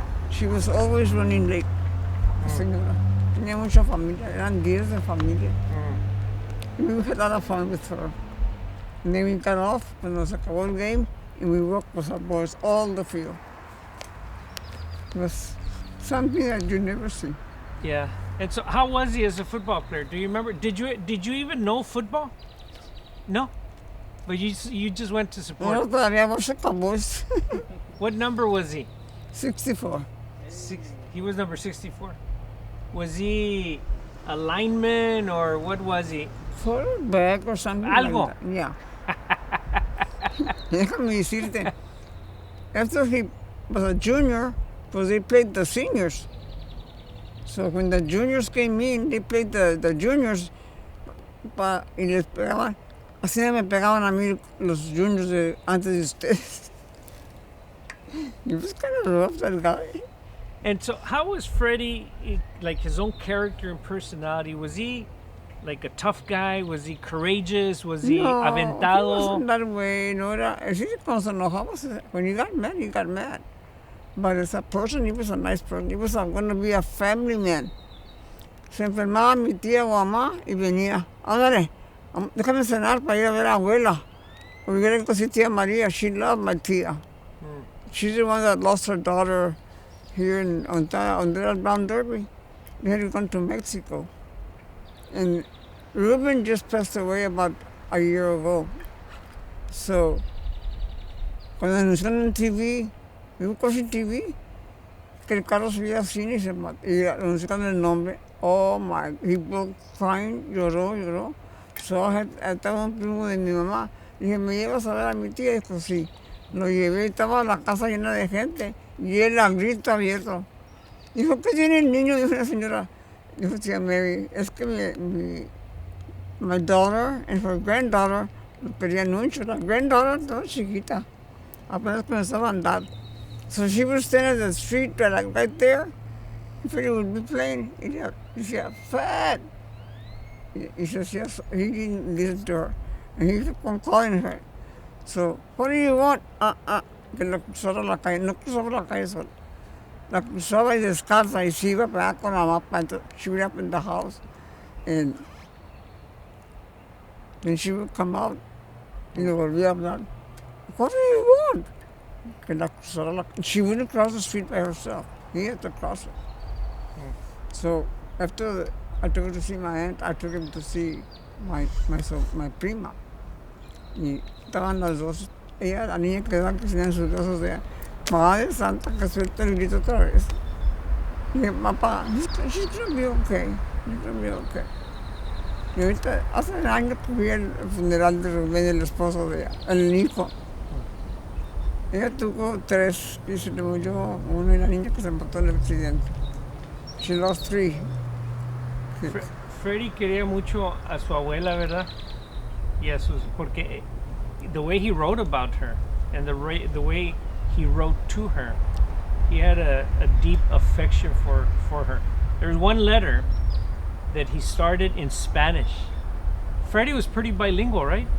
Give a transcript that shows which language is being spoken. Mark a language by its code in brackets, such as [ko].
[en] She was always running late, señora. [es] Tenía mucha familia, eran 10 de familia. [en] We had a lot of fun with her. And then we got off when [es] se acabó el [en] game, and we walked with our boys all the field. It was something that you never see. Yeah. And so how was he as a football player? Do you remember? Did you even know football? No? But you just went to support? No, [es] todavía [en] was a Cowboys. What number was he? 64. He was number 64. Was he a lineman or what was he? Fullback or something [es] Algo. [en] like that. Yeah. [es] Déjame decirte. [en] After he was a junior, pues they played the seniors. So when the juniors came in, they played the juniors [es] y les pegaban. Así me pegaban a mí los juniors antes de ustedes. [en] He was kind of rough, that guy. And so, how was Freddie, like his own character and personality? Was he like a tough guy? Was he courageous? Was he No, he [es] aventado? [en] wasn't that way. No, [es] sí, cuando se enojaba, [en] when he got mad, he got mad. But as a person, he was a nice person. He was going to be a family man. [es] Se enfermaba mi tía o mamá y venía. Ándale, déjame cenar para ir a ver a abuela. [en] We got to go see Tia Maria. She loved my tia. She's the one that lost her daughter here in Ontario, Brown Derby. They had gone to Mexico. And Ruben just passed away about a year ago. [es] So, cuando anunciaron en TV, vi cosas en TV, que el carro se veía así y se mató. Y anunciaron el nombre. [en] Oh my, he broke crying, [es] lloró. So, estaba un primo de mi mamá. Dije, ¿me llevas a ver a mi tía? Dijo, sí. Lo llevé, estaba la casa llena de gente. Y él a grito abierto. Dijo, ¿qué tiene el niño? Dijo la señora. Dijo, tía Mary, es que [en] my daughter and her granddaughter [es] lo querían mucho. La granddaughter toda chiquita. Apenas comenzaba a andar. [en] So she would stand at the street like right there. And Freddie would be playing. He said, fat. He says, yes. He didn't listen to her. And he kept on calling her. So, what do you want? [es] Que la cruzara la calle. No cruzaba la calle sola. La cruzaba y descalza y se iba para allá con la mapa. Entonces, [en] she would up in the house. And then she would come out [es] y le volvía a hablar. [en] What do you want? [es] Que la cruzara la calle. [en] She wouldn't cross the street by herself. He had to cross it. So, after I took her to see my aunt, I took him to see my prima. [es] Y estaban las dos, ella, la niña que daban que tenían sus brazos de ella. Madre Santa, que suelta el grito otra vez. Y dije, papá, [en] she's gonna be okay. [es] She's gonna be okay. Y ahorita, hace un año que fui al funeral de Rubén, el esposo de ella, el hijo. Ella tuvo 3, y se le murió uno y la niña que se mató en el accidente. [en] She lost 3. [es] Freddie quería mucho a su abuela, ¿verdad? Y a sus, porque [en] the way he wrote about her and the way he wrote to her, he had a deep affection for her. There's one letter that he started in Spanish. Freddie was pretty bilingual, right?